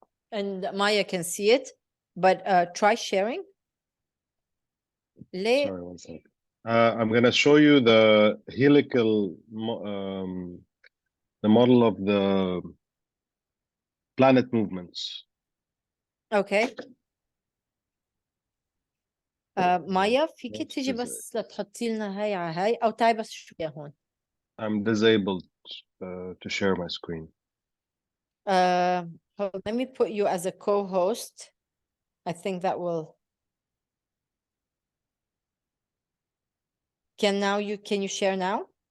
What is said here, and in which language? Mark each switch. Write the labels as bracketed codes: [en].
[en] And Maya can see it, but try sharing. Sorry, one second. I'm going to show you the helical, the model of the planet movements. Okay. [ar] مايا فيكي تيجي بس لتحطي لنا هاي على هاي او تعي بس شوية هون. [en] I'm disabled to share my screen. Let me put you as a co-host. I think that will. Can you share now?